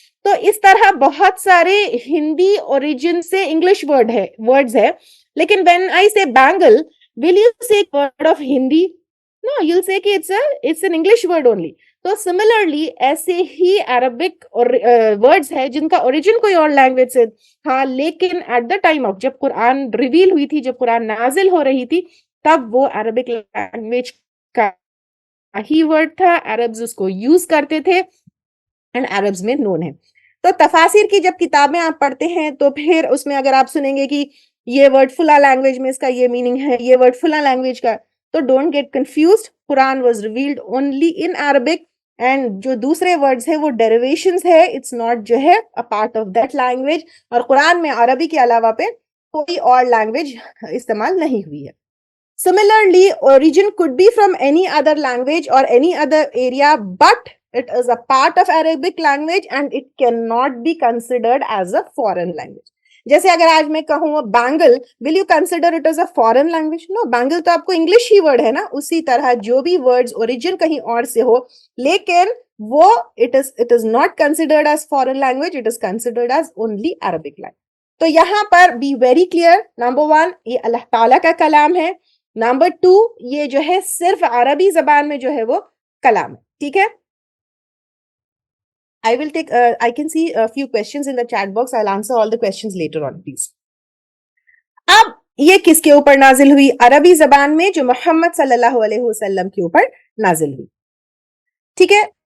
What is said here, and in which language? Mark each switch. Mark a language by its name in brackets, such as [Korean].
[Urdu] تو اس طرح بہت سارے ہندی اوریجن سے انگلش ورڈ ہے, ورڈز ہے. لیکن [English] when I say bangle, will you say word of Hindi? No, you'll say [Urdu] کہ [English] it's an English word only. [Urdu] تو similarly ایسے ہی عربک ورڈز ہے جن کا اوریجن کوئی اور لینگویج سے ہاں, لیکن [English] at the time of [Urdu] جب قرآن ریویل ہوئی تھی, جب قرآن نازل ہو رہی تھی, تب وہ عربک لینگویج کا ہی ورڈ تھا, عربز اس کو یوز کرتے تھے اینڈ عربز میں نون ہے. تو تفاسیر کی جب کتابیں آپ پڑھتے ہیں تو پھر اس میں اگر آپ سنیں گے کہ یہ ورڈ فلاں لینگویج میں اس کا یہ میننگ ہے, یہ ورڈ فلاں لینگویج کا, تو [English] Don't get confused. Quran was revealed only in Arabic, and [Urdu] جو دوسرے ورڈز ہیں وہ ڈیریویشنز ہے, [English] it's not [Urdu] جو ہے [English] a part of that language. [Urdu] اور قرآن میں عربی کے علاوہ پہ کوئی اور لینگویج استعمال نہیں ہوئی ہے. [English] Similarly, origin could be from any other language or any other area, but it is a part of Arabic language and it cannot be considered as a foreign language. [Urdu] جیسے اگر آج میں کہوں bangle, [English] will you consider it as a foreign language? [Urdu] No, bangle تو آپ کو English ہی word ہے نا. اسی طرح جو بھی ورڈز اوریجن کہیں اور سے ہو, لیکن وہ [English] it is not considered as foreign language, it is considered as only Arabic language. [Urdu] تو یہاں پر [English] be very clear, number one, [Urdu] یہ اللہ تعالیٰ کا کلام ہے, نمبر 2 یہ جو ہے صرف عربی زبان میں جو ہے وہ کلام ہے. ٹھیک ہے. [English] I can see a few questions in the chat box. I'll answer all the questions later on, please. [Urdu] اب یہ کس کے اوپر نازل ہوئی؟ عربی زبان میں جو محمد صلی اللہ علیہ وسلم کے اوپر نازل ہوئی. ٹھیک ہے.